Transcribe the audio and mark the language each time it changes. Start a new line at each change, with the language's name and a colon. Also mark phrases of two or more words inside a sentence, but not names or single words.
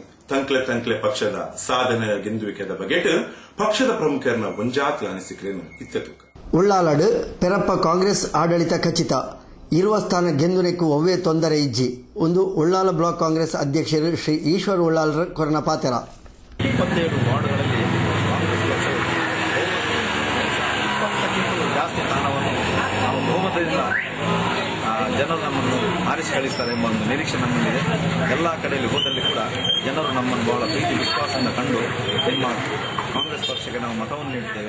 Tulu: ತಂಕ್ಲೆ ಪಕ್ಷದ ಸಾಧನೆಯ ಗೆಂದುವಿಕೆದ ಬಗೆಟ್ ಪಕ್ಷದ ಪ್ರಮುಖರನ್ನ ಒಂಜಾತಿ ಅನಿಸಿಕೆಯನ್ನು ಇತ್ತೆತೂಕ. ಉಳ್ಳಾಲಡ್ ಪೆರಪ್ಪ ಕಾಂಗ್ರೆಸ್ ಆಡಳಿತ ಖಚಿತ ಇರುವ ಸ್ಥಾನ ಗೆಂದುನೆಕ್ಕು ಒವ್ವೇ ತೊಂದರೆ ಇಜ್ಜಿ ಒಂದು ಉಳ್ಳಾಲ ಬ್ಲಾಕ್ ಕಾಂಗ್ರೆಸ್ ಅಧ್ಯಕ್ಷರು ಶ್ರೀ ಈಶ್ವರ್ ಉಳ್ಳಾಲರ ಕೊರನ ಪಾತೆರ.
Kannada: 27 ವಾರ್ಡ್ಗಳಲ್ಲಿ ಕಾಂಗ್ರೆಸ್ ಪಕ್ಷವು 20ಕ್ಕಿಂತಲೂ ಜಾಸ್ತಿ ಸ್ಥಾನವನ್ನು ನಾವು ಬಹುಮತದಿಂದ ಜನರು ನಮ್ಮನ್ನು ಆರಿಸಿ ಕಳಿಸ್ತಾರೆ ಎಂಬ ಒಂದು ನಿರೀಕ್ಷೆ ನಮ್ಮಲ್ಲಿದೆ. ಎಲ್ಲ ಕಡೆಯಲ್ಲಿ ಹೋದಲ್ಲಿ ಕೂಡ ಜನರು ನಮ್ಮನ್ನು ಬಹಳ ಪ್ರೀತಿ ವಿಶ್ವಾಸದಿಂದ ಕಂಡು ನಿಮ್ಮ ಕಾಂಗ್ರೆಸ್ ಪಕ್ಷಕ್ಕೆ ನಾವು ಮತವನ್ನು ನೀಡುತ್ತೇವೆ.